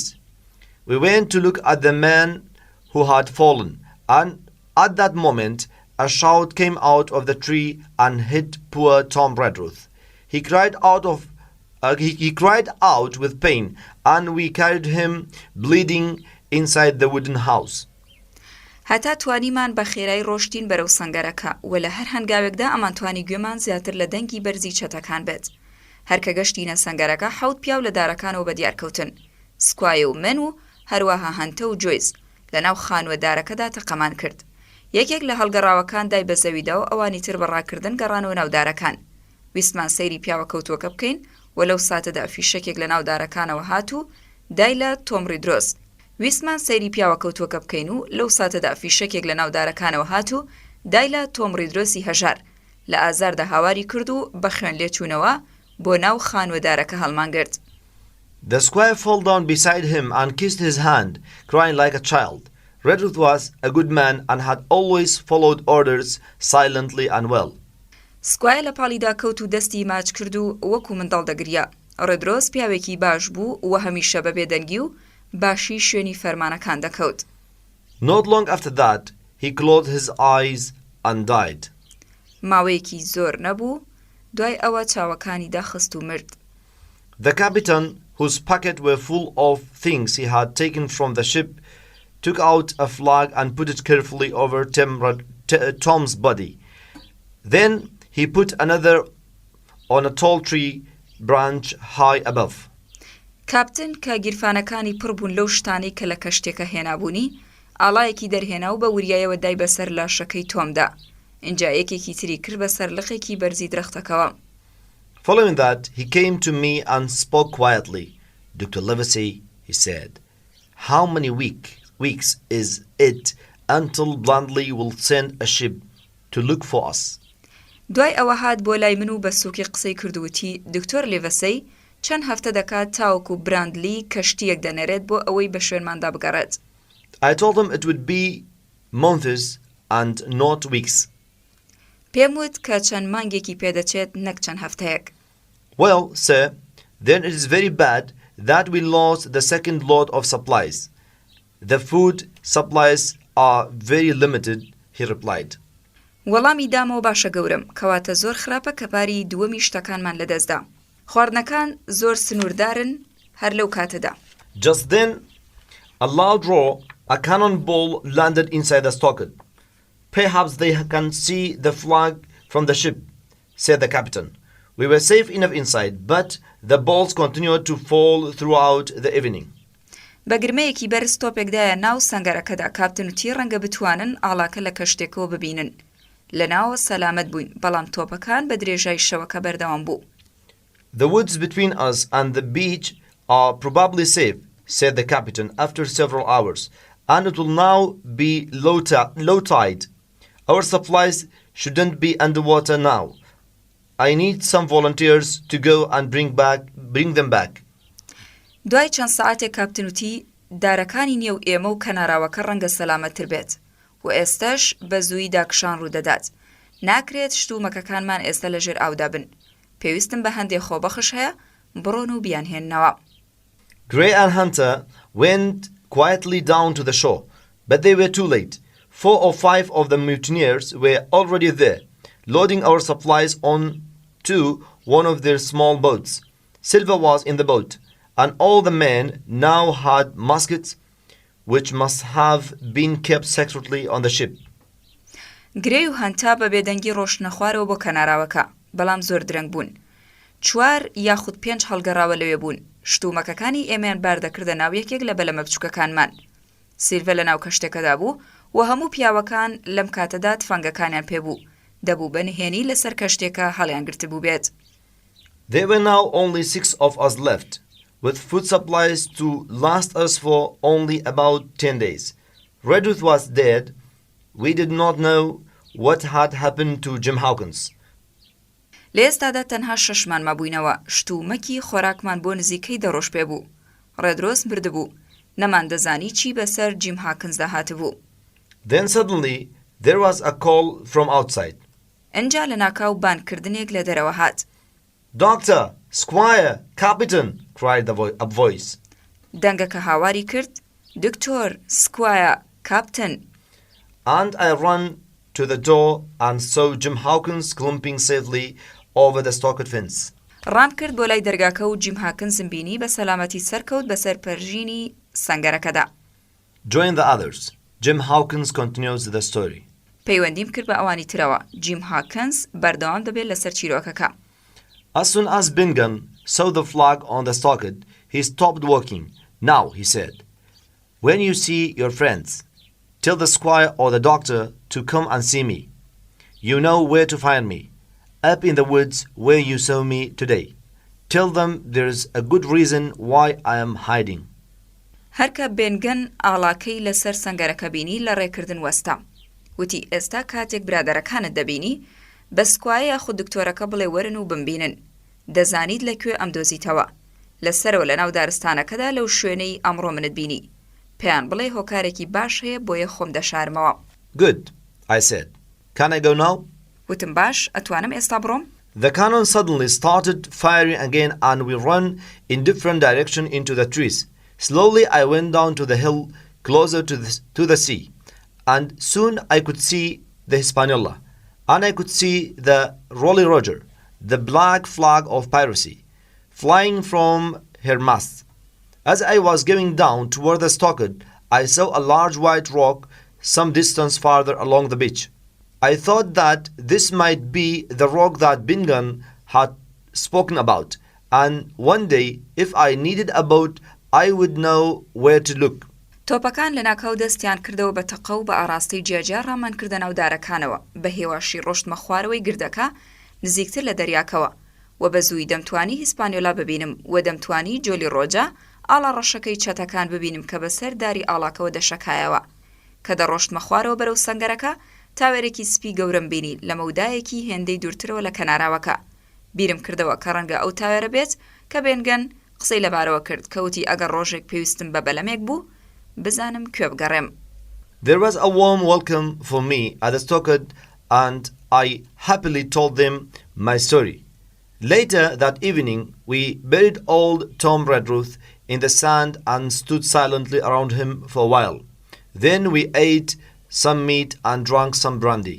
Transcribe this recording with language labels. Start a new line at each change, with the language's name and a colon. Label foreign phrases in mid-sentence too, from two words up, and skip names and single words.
English: We went to look at the man who had fallen, and at that moment a shout came out of the tree and hit poor Tom Redruth. He cried out with pain, and we carried him bleeding inside the wooden house.
Central Kurdish: هەتا توانیمان بە خێرایی ڕۆشتین بەرەو سەنگەرەکە و لە هەر هەنگاوێکدا ئەمان توانی گوێمان زیاتر لە دەنگی بەرزی چەتەکان بێت. هەرکە گەشتینە سەنگەرەکە حەوت پیاو لە دارەکانەوە بەدیارکەوتن. سکوایە و من و هەروەها هەنتە و جۆیس لەناو خانوەدارەکەدا تەقەمان کرد. یەکێک لە هەڵگەڕاوەکان دای بە زەویدا و ئەوانی تر بەڕاکردن گەڕانەوە ناودارەکان. ویستمان سەیری پیاوە کەوتووەکە بکەین و لەو ساتەدا فیشەکێک لە ناودارەکانەوە هات و دای لە تۆمڕی درۆست. ویستمان سەیری پیاوە کەوتووەکە بکەین و لەو ساتەدا فیشەکێک لە ناودارەکانەوە هات و دای لە تۆمڕی درۆستی هەژار لە ئازاردا هاواری کرد و بە خوێن لێچوونەوە بۆ ناو خانوەدارەکە هەڵمان گرت.
English: The squire fell down beside him and kissed his hand, crying like a child. Redruth was a good man and had always followed orders silently and well.
Central Kurdish: سکوایە لە پاڵیدا کەوت و دەستی ماچ کرد و وەکو منداڵ دەگریا. ڕێدرۆس پیاوێکی باش بوو و هەمیشە بە بێدەنگی و باشی شوێنی فەرمانەکان دەکەوت.
English: Not long after that, he closed his eyes and died.
Central Kurdish: ماوەیەکی زۆر نەبوو دوای ئەوە چاوەکانی داخست و مرد.
English: The captain, whose pockets were full of things he had taken from the ship, took out a flag and put it carefully over Tom's body. Then he put another on a tall tree branch high above.
Central Kurdish: کاپتن کە گیرفانەکانی پڕ بوون لەو شتانەی کە لە کەشتێکە هێنابوونی، ئاڵایەکی دەرهێنا و بە وریایەوە دای بەسەر لاشەکەی تۆمدا. اینجا یەکێکی تری کرد بەسەر لقێکی بەرزی درەختەکەوە.
English: Following that, he came to me and spoke quietly. Dr. Livesey, he said, how many weeks is it until Blandley will send a ship to look for us?
Central Kurdish: دوای ئەوە هات بۆ لای من و بە سووکی قسەی کردووتی دکتۆر لیڤەسەی چەند هەفتە دەکات تاوەکو براندلی کەشتیەک دەنێرێت بۆ ئەوەی بە شوێنماندا بگەڕێت.
English: I told him it would be months and not weeks.
Central Kurdish: پێم وت کە چەند مانگێکی پێدەچێت نەک چەند هەفتەیەک.
English: Well, sir, then it is very bad that we lost the second load of supplies. The food supplies are very limited, he replied.
Central Kurdish: وەڵامی دامەوە باشە گەورم کەواتە زۆر خراپە کە پاری دووەمی شتەکانمان لەدەستدا. خواردنەکان زۆر سنووردارن هەر لەو کاتەدا.
English: Just then, a loud roar, a cannonball landed inside the stockade. Perhaps they can see the flag from the ship, said the captain. We were safe enough inside, but the balls continued to fall throughout the evening.
Central Kurdish: بە گرمەیەکی بەرز تۆپێکدایە ناو سەنگەرەکەدا کاپتن وتی ڕەنگە بتوانن ئاڵاکە لە کەشتێکەوە ببینن. لەناوە سەلامەت بووین بەڵام تۆپەکان بە درێژای شەوەکە بەردەوام بوو.
English: The woods between us and the beach are probably safe, said the captain after several hours, and it will now be low tide. Our supplies shouldn't be underwater now. I need some volunteers to go and bring them back.
Central Kurdish: دوای چەند سەعاتێک کاپتن وتی دارەکانی نێو ئێمە و کەناراوەکە ڕەنگە سەلامەتتر بێت و ئێستاش بە زووی داکشان ڕوودەدات. ناکرێت شتومەکەکانمان ئێستا لەژێر ئاودا بن. پێویستم بە هەندێک خۆبەخش هەیە بڕۆن و بیانهێننەوە.
English: Gray and Hunter went quietly down to the shore, but they were too late. 4 or 5 of the mutineers were already there, loading our supplies onto one of their small boats. Silver was in the boat, and all the men now had muskets, which must have been kept secretly on the ship.
Central Kurdish: گرێی و هەنتا بە بێدەنگی ڕۆشنە خوارەوە بۆ کەناراوەکە، بەڵام زۆر درەنگ بوون. 4 یاخود 5 هەڵگەڕاوە لەوێ بوون. شتومەکەکانی ئێمەیان باردەکردە ناو یەکێک لە بەلەمە بچووکەکانمان. سیلڤە لە ناو کەشتێکەدا بوو و هەموو پیاوەکان لەم کاتەدا تفەنگەکانیان پێبوو. دەبوو بەنهێنی لەسەر کەشتێکە هەڵیان گرتبوو بێت.
English: There were now only 6 of us left, with food supplies to last us for only about 10 days. Redruth was dead. We did not know what had happened to Jim Hawkins.
Central Kurdish: لە ئێستادا تەنها 6مان مابووینەوە. شتومەکی خۆراکمان بۆ نزیکەی دەڕۆژ پێبوو. ڕێدرۆس بردبوو. نەمان دەزانی چی بەسەر جیم هاکنزدا هاتبوو.
English: Then suddenly there was a call from outside.
Central Kurdish: ئەنجا لە ناکاو بانکردنێک لە دەرەوە هات.
English: Doctor, Squire, Captain, cried a voice.
Central Kurdish: دەنگەکە هاواری کرد. دکتۆر، سکوایە، کاپتن.
English: And I ran to the door and saw Jim Hawkins clumping safely over the stockade fence.
Central Kurdish: ڕام کرد بۆ لای دەرگاکە و جیم هاکنزم بینی بە سەلامەتی سەرکەوت بەسەر پەرژینی سەنگەرەکەدا.
English: join the others. Jim Hawkins continues the story.
Central Kurdish: پەیوەندیم کرد بە ئەوانی ترەوە. جیم هاکنز بەردەوام دەبێت لەسەر چیرۆکەکە.
English: As soon as Bingham saw the flag on the stockade, he stopped walking. Now, he said, when you see your friends, tell the squire or the doctor to come and see me. You know where to find me, up in the woods where you saw me today. Tell them there's a good reason why I am hiding.
Central Kurdish: هەرکە بێنگەن ئاڵاکەی لەسەر سەنگەرەکە بینی لە ڕێکردن وەستا. وتی ئێستا کاتێک برادەرەکانت دەبینی بە سکوایە خود دکتۆرەکە بڵێ وەرن و بمبینن. دەزانیت لەکوێ ئەم دۆزیتەوە. لەسەرەوە لە ناو دارستانەکەدا لەو شوێنەی ئەمڕۆ منت بینی. پێیان بڵێ هۆکارێکی باش هەیە بۆیە خۆم دەشارمەوە.
English: Good, I said. Can I go now?
Central Kurdish: وتم باش ئەتوانم ئێستا بڕۆم؟
English: The cannon suddenly started firing again and we ran in different directions into the trees. Slowly I went down to the hill closer to the sea, and soon I could see the Hispaniola, and I could see the Rolly Roger, the black flag of piracy, flying from her mast. As I was going down toward the stockade, I saw a large white rock some distance farther along the beach. I thought that this might be the rock that Bingham had spoken about, and one day, if I needed a boat, I would know where to look.
Central Kurdish: تۆپەکان لە ناکاو دەستیان کردەوە بە تەقە و بە ئاڕاستی جێجار ڕامان کردە ناو دارەکانەوە بە هێواشی ڕۆشتمە خوارەوەی گردەکە نزیکتر لە دەریاکەوە و بە زووی دەمتوانی هیسپانیۆلا ببینم و دەمتوانی جۆلی ڕۆجا ئاڵا ڕەشەکەی چەتەکان ببینم کە بەسەر داری ئاڵاکەوە دەشەکایەوە کە دەڕۆشتمە خوارەوە بەرەو سەنگەرەکە تاوێرێکی سپی گەورەم بینی لە مەودایەکی هێندەی دوورترەوە لە کەناراوەکە بیرم کردەوە کە ڕەنگە ئەو تاوێرە بێت کە بێنگەن قسەی لەبارەوە کرد کەوتی ئەگەر ڕۆژێک پێویستم بە بەلەمێک بوو بزانم کوێ بگەڕێم.
English: There was a warm welcome for me at the stockade and I happily told them my story. Later that evening we buried old Tom Redruth in the sand and stood silently around him for a while. Then we ate some meat and drank some brandy.